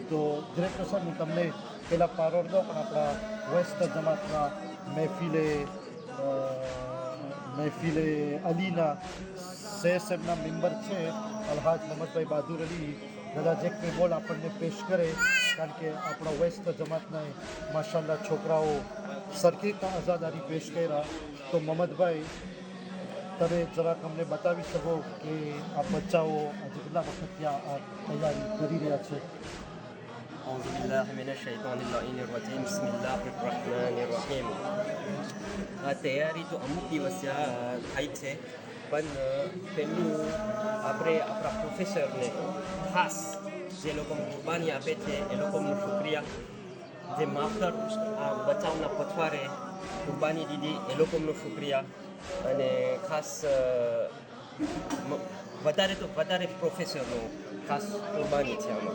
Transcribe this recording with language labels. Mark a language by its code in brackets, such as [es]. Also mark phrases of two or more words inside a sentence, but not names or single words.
[gu] તો ડિરેક્ટર સાહેબ હું તમને પહેલાં પારોર દઉં પણ આપણા વેસ્ટ જમાતના મહેફિલે અલીના શેર સાહેબના મેમ્બર છે અલહાજ મોહમ્મદભાઈ બહાદુર અલી, કદાચ એક બે બોલ આપણને પેશ કરે કારણ કે આપણા વેસ્ટ જમાતના માશાલ્લાહ છોકરાઓ સરખી રીતના આઝાદારી પેશ કર્યા। તો મોહમ્મદભાઈ તમે જરાક અમને બતાવી શકો કે આ બચ્ચાઓ આજે કેટલા વખતથી આ તૈયારી કરી રહ્યા છે? [ar] أعوذ بالله من الشيطان اللعين الرجيم بسم الله الرحمن الرحيم। [gu] આ તૈયારી તો અમુક દિવસ થાય છે પણ પહેલું આપણે આપણા પ્રોફેસરને ખાસ જે લોકો કુરબાની આપે છે એ લોકોનો શુક્રિયા, જે માસ્ટર આ બચાવના પછવારે કુરબાની દીધી એ લોકોનો શુક્રિયા અને ખાસ વધારે પ્રોફેસરનો ખાસ કુરબાની છે આમાં।